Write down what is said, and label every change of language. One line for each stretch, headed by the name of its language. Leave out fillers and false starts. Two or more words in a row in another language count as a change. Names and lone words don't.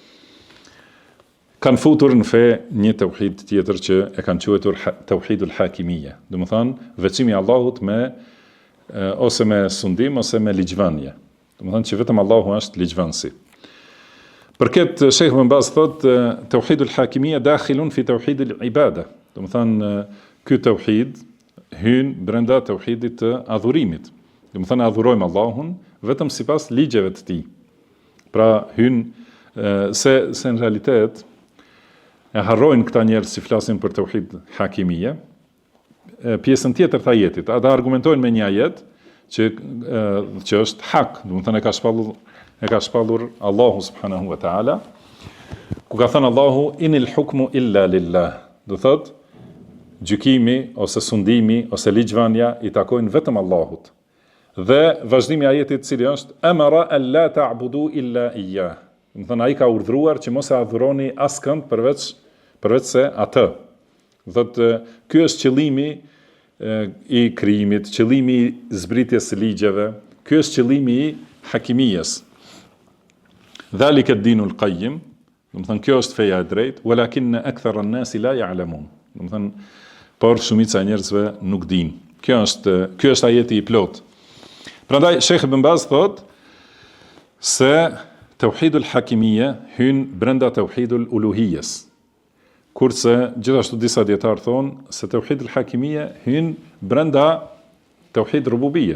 Albanian: Kanë futur në fe një tauhid tjetër që e kanë quajtur
Arabic: توحيد الحاكمية.
Albanian: Do të thonë veçimi i Allahut me ose me sundim ose me ligjvënie. Do të thonë që vetëm Allahu është ligjvënësi. Për këtë Sheikh Ibn Baz thotë
Arabic: توحيد الحاكمية داخل في توحيد العبادة.
Albanian: Do të thonë ky tauhid hyn brenda tauhidit të adhurimit. Do të thonë adhurojmë Allahun vetëm sipas ligjeve të tij. Pra hyn se në realitet e harrojnë këta njerëz që flasin për
Arabic: توحيد حاكمية
Albanian: pjesën tjetër të ajetit. Ata argumentojnë me një ajet që është hak, do të thonë e ka shpallur Allahu
Arabic: سبحانه وتعالى,
Albanian: ku ka thënë Allahu,
Arabic: إن الحكم إلا لله.
Albanian: Do thotë, gjykimi, ose sundimi, ose ligjvënia i takojnë vetëm Allahut. Dhe vazhdimi i ajetit cili është,
Arabic: أمر ألا تعبدوا إلا إياه.
Albanian: Do thonë, ai ka urdhëruar që mos e adhuroni askënd përveç se atë. Do thotë, ky është qëllimi i krijimit, qëllimi i zbritjes së ligjeve, ky është qëllimi i hakimijes.
Arabic: ذلك الدين القيم,
Albanian: do të thonë kjo është feja e drejtë,
Arabic: ولكن أكثر الناس لا يعلمون.
Albanian: Do të thonë por shumica e njerëzve nuk dinë. Ky është ajeti i plot. Prandaj Sheikh Ibn Baz thotë se
Arabic: توحيد الحاكمية
Albanian: hyn brenda tauhidul uluhiyes. Kurse gjithashtu disa dietar thonë se
Arabic: توحيد الحاكمية
Albanian: hyn brenda
Arabic: توحيد ربوبية.